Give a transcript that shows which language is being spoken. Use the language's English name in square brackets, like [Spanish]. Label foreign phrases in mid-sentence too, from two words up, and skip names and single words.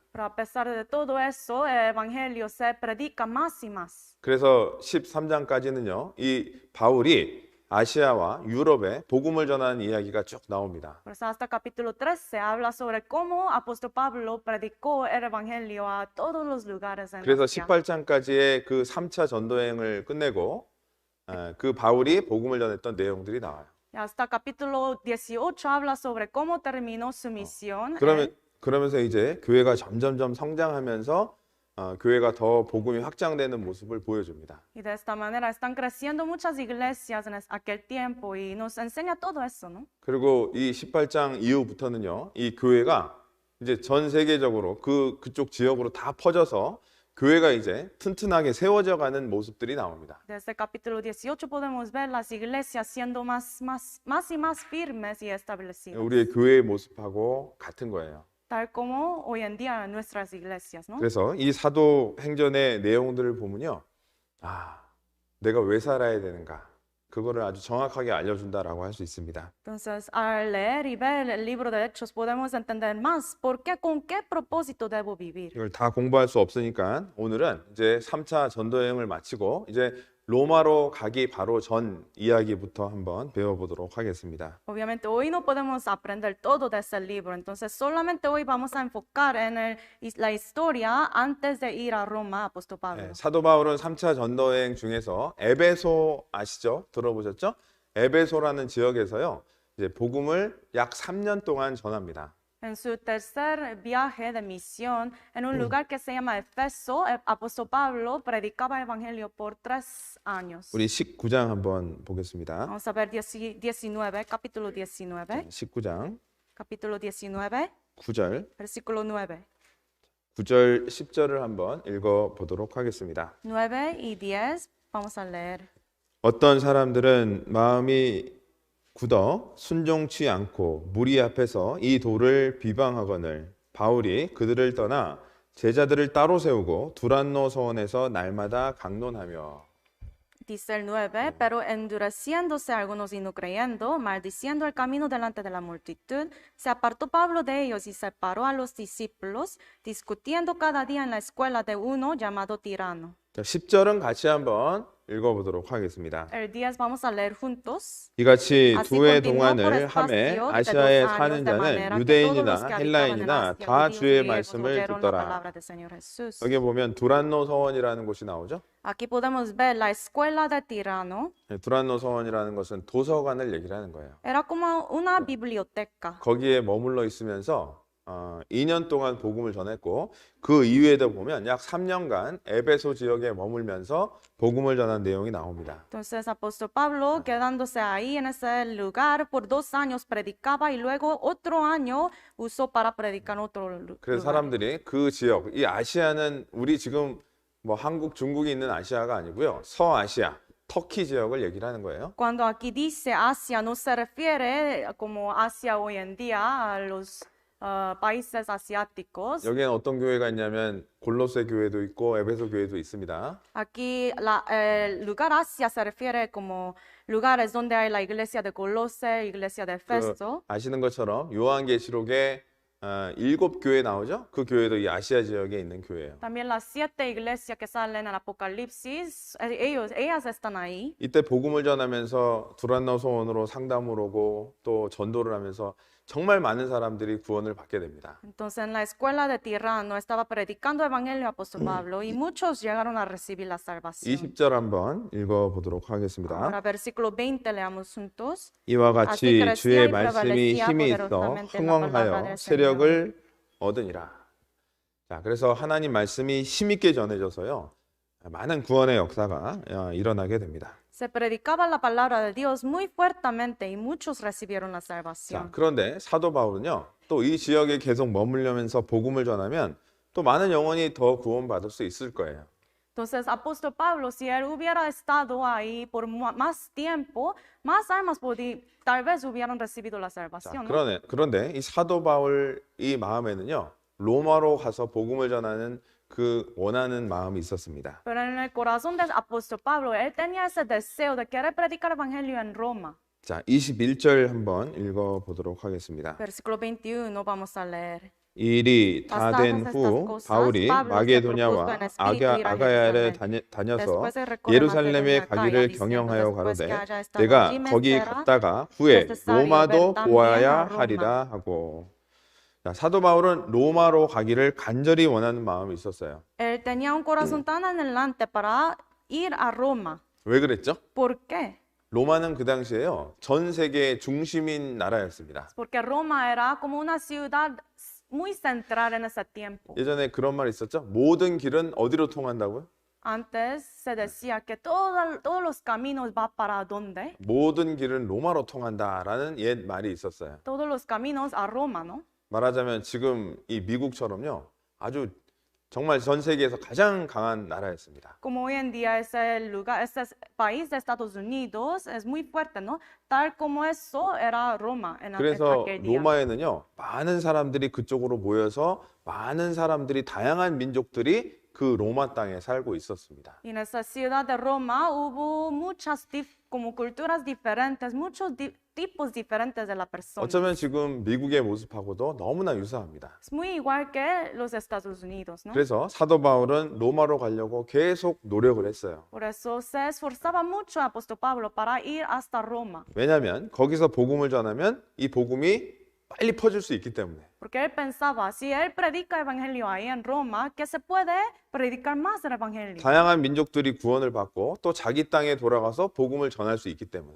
[Spanish] Pero a pesar de todo eso, el evangelio se predica más y más. [Korean] 그래서 13장까지는요, 이 바울이 아시아와 유럽에 복음을 전하는 이야기가 쭉 나옵니다. [Spanish] Por eso hasta capítulo 13 habla sobre cómo apóstol Pablo predicó el evangelio a todos los lugares en [Korean] 그래서 [Spanish] Asia. [Korean] 18장까지의 그 3차 전도행을 끝내고 그 바울이 복음을 전했던 내용들이 나와요. [Spanish] Y hasta capítulo 18 habla sobre cómo terminó su misión. [Korean] 그러면서 이제 교회가 점점점 성장하면서 교회가 더 복음이 확장되는 모습을 보여줍니다. [Spanish] Y de esta manera están creciendo muchas iglesias en aquel tiempo y nos enseña todo eso, ¿no? [Korean] 그리고 이 18장 이후부터는요, 이 교회가 이제 전 세계적으로 그쪽 지역으로 다 퍼져서 교회가 이제 튼튼하게 세워져 가는 모습들이 나옵니다. [Spanish] Desde el capítulo 18 podemos ver las iglesias siendo más y más firmes y establecidas, [Korean] 우리의 교회의 모습하고 같은 거예요. [Spanish] tal como hoy en día en nuestras iglesias, ¿no? [Korean] 그래서 이 사도행전의 내용들을 보면요, 내가 왜 살아야 되는가, 그거를 아주 정확하게 알려준다라고 할 수 있습니다. [Spanish] Entonces, al leer y ver el libro de Hechos podemos entender más por qué, con qué propósito debo vivir. [Korean] 이걸 다 공부할 수 없으니까 오늘은 이제 3차 전도여행을 마치고 이제 로마로 가기 바로 전 이야기부터 한번 배워보도록 하겠습니다. [Spanish] Obviamente hoy no podemos aprender todo de ese libro, entonces solamente hoy vamos a enfocar en la historia antes de ir a Roma, apóstol Pablo. [Korean] 사도 바울은 3차 전도여행 중에서 에베소 아시죠? 들어보셨죠? 에베소라는 지역에서요, 이제 복음을 약 3년 동안 전합니다. [Spanish] En su tercer viaje de misión, en un lugar que se llama Efeso, el apóstol Pablo predicaba el evangelio por 3 años. [Korean] 우리 19장 한번 보겠습니다. [Spanish] Vamos a ver 19, capítulo 19, [Korean] 19장 [Spanish] capítulo 19, [Korean] 9절, [Spanish] versículo 9. [Korean] 9절, 10절을 한번 읽어 보도록 하겠습니다. [Spanish] 9 y 10, vamos a leer. [Korean] 어떤 사람들은 마음이 굳어 순종치 않고 무리 앞에서 이 돌을 비방하거늘 바울이 그들을 떠나 제자들을 따로 세우고 두란노 서원에서 날마다 강론하며. [Spanish] Dice el 9, pero endureciéndose algunos y no creyendo, maldiciendo el camino delante de la multitud, se apartó Pablo de ellos y separó a los discípulos, discutiendo cada día en la escuela de uno llamado Tirano. [Korean] 자, 10절은 같이 한번 읽어보도록 하겠습니다. [Spanish] El 10 vamos a leer juntos. [Korean] 이같이 [Spanish] Así [Korean] 두 해 [Spanish] continuó por [Korean] 동안을 [Spanish] espacio [Korean] 함에 [Spanish] de [Korean] 아시아에 [Spanish] 2 años, [Korean] 사는 [Spanish] de [Korean] 자는 [Spanish] manera que todos los [Korean] 유대인이나 [Spanish] que habitaban en [Korean] 헬라인이나 [Spanish] Asia, [Korean] 다 [Spanish] judíos y [Korean] 주의 [Spanish] griegos, [Korean] 말씀을 [Spanish] oyeron la [Korean] 듣더라. [Spanish] palabra del Señor Jesús. [Korean] 여기 보면 두란노 서원이라는 곳이 나오죠. [Spanish] Aquí podemos ver la escuela de Tirano. [Korean] 두란노 서원이라는 것은 도서관을 얘기를 하는 거예요. [Spanish] Era como una biblioteca. [Korean] 거기에 머물러 있으면서 2년 동안 복음을 전했고 그 이후에도 보면 약 3년간 에베소 지역에 머물면서 복음을 전한 내용이 나옵니다. [Spanish] Entonces, apóstol Pablo, quedándose ahí en ese lugar por 2 años, predicaba y luego otro año usó para predicar en otro [Korean] 그래서 [Spanish] lugar. [Korean] 사람들이 그 지역, 이 아시아는 우리 지금 뭐 한국, 중국이 있는 아시아가 아니고요. 서아시아, 터키 지역을 얘기를 하는 거예요. [Spanish] Cuando aquí dice Asia, no se refiere como Asia hoy en día a los países asiáticos. [Korean] 여기에는 어떤 교회가 있냐면 골로새 교회도 있고 에베소 교회도 있습니다. [Spanish] Aquí el lugar Asia se refiere como lugares donde hay la iglesia de Colose, iglesia de Efeso. [Korean] 아시는 것처럼 요한계시록에 7교회 나오죠? 그 교회도 이 아시아 지역에 있는 교회예요. [Spanish] También las 7 iglesias que salen en el Apocalipsis, ellas están ahí. [Korean] 이때 복음을 전하면서 두란노 소원으로 상담을 오고 또 전도를 하면서 정말 많은 사람들이 구원을 받게 됩니다. [Spanish] Entonces en la escuela de Tirano estaba predicando el evangelio apóstol Pablo y muchos llegaron a recibir la salvación. [Korean] 20절 한번 읽어보도록 하겠습니다. [Spanish] Ahora versículo 20 leamos juntos. [Korean] 이와 [Spanish] Así [Korean] 같이 [Spanish] crecía [Korean] 주의 [Spanish] y [Korean] 말씀이 [Spanish] prevalecía [Korean] 힘이 있어 [Spanish] poderosamente la palabra [Korean] 흥왕하여 [Spanish] del Señor. [Korean] 세력을 얻으니라. 자, 그래서 하나님 말씀이 힘있게 전해져서요. 많은 구원의 역사가 일어나게 됩니다. [Spanish] Se predicaba la palabra de Dios muy fuertemente y muchos recibieron la [Korean] 자, [Spanish] salvación. [Korean] 그런데 사도 바울은요. 또 이 지역에 계속 머물려면서 복음을 전하면 또 많은 영혼이 더 구원받을 수 있을 거예요. [Spanish] Entonces, apóstol Pablo, si él hubiera estado ahí por más tiempo, más almas tal vez hubieran recibido la [Korean] 자, [Spanish] salvación, ¿no? [Korean] 그런데 이 사도 바울 이 마음에는요. 로마로 가서 복음을 전하는 그 원하는 마음이 있었습니다. [Spanish] Pero en el corazón del apóstol Pablo, él tenía ese deseo de querer predicar el evangelio en Roma. [Korean] 자, 21절 한번 읽어 보도록 하겠습니다. [Spanish] Versículo 21, vamos a leer. [Korean] 이 일이 다 된 후 바울이 마게도냐와 아가야를 다녀서 예루살렘에 가기를 경영하여 가로되 내가 거기 갔다가 후에 로마도 보아야 하리라 하고. 자, 사도 바울은 로마로 가기를 간절히 원하는 마음이 있었어요. [Spanish] Él tenía un corazón tan anhelante para ir a Roma. [Korean] 왜 그랬죠? [Spanish] ¿Por qué? [Korean] 로마는 그 당시에요. 전 세계의 중심인 나라였습니다. [Spanish] Porque Roma era como una ciudad muy central en ese tiempo. [Korean] 예전에 그런 말 있었죠? 모든 길은 어디로 통한다고요? [Spanish] Antes se decía que todos los caminos va para dónde? [Korean] 모든 길은 로마로 통한다라는 옛 말이 있었어요. [Spanish] Todos los caminos a Roma, ¿no? [Korean] 말하자면 지금 이 미국처럼요. 아주 정말 전 세계에서 가장 강한 나라였습니다. [Spanish] Como hoy en día ese lugar, ese país de Estados Unidos es muy fuerte, ¿no? Tal como eso era Roma en [Korean] 그래서 [Spanish] aquel día. [Korean] 로마에는요. 많은 사람들이 그쪽으로 모여서 많은 사람들이 다양한 민족들이 그 로마 땅에 살고 있었습니다. [Spanish] Y en esa ciudad de Roma hubo muchas como culturas diferentes, muchos tipos diferentes de la persona. [Korean] 어쩌면 지금 미국의 모습하고도 너무나 유사합니다. [Spanish] Es muy igual que los Estados Unidos, ¿no? [Korean] 그래서 사도 바울은 로마로 가려고 계속 노력을 했어요. [Spanish] Por eso se esforzaba mucho el apóstol Pablo para ir hasta Roma. [Korean] 왜냐하면 거기서 복음을 전하면 이 복음이 빨리 퍼질 수 있기 때문에. [Spanish] Porque él pensaba, si él predica evangelio ahí en Roma, que se puede predicar más el evangelio. [Korean] 다양한 민족들이 구원을 받고 또 자기 땅에 돌아가서 복음을 전할 수 있기 때문에.